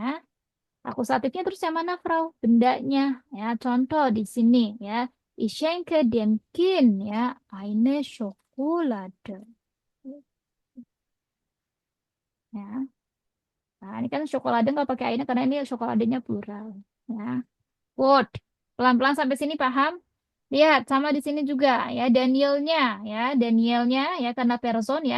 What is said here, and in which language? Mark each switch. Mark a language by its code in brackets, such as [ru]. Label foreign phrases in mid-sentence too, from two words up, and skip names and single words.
[id] Akusatifnya terus yang mana, Frau? Bendanya ya. Contoh di sini ya. [de] Ich schenke dem Kind ya eine Schokolade. [id] Ya. Nah, ini kan Schokolade nggak pakai eine karena ini Schokoladenya plural. Ya. Good. Pelan-pelan sampai sini paham? Lihat, sama di sini juga ya Danielnya ya karena person ya.